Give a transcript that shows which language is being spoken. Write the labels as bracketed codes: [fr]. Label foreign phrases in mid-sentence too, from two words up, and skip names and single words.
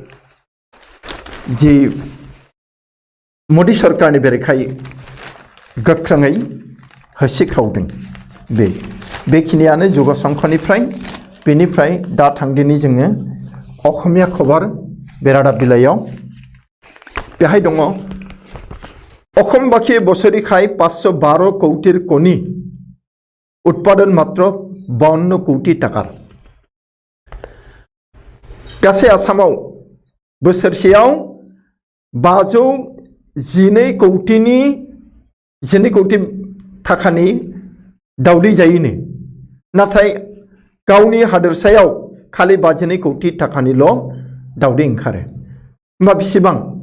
[brx] जि मोदी सरकारनि बेरेखायै गोख्रोङै होसिख्रावदों बेखिनियानो जुग संखनिफ्राय बेनिफ्राय दा थांदिनि जोङो असमिया खबर बे रादाब बिलाइयाव बेहाय दङ [as] অসমবাসী বছৰি খাই 512 কোটিৰ কণী উৎপাদন মাত্ৰ 52 কোটি টাকাৰ [brx] गासै आसामाव बोसोरसेयाव 512 कोटी थाखानि दावदै जायोनो नाथाय गावनि हादोरसायाव खालि 52 कोटी थाखानिल' दावदै ओंखारो होमबा बेसेबां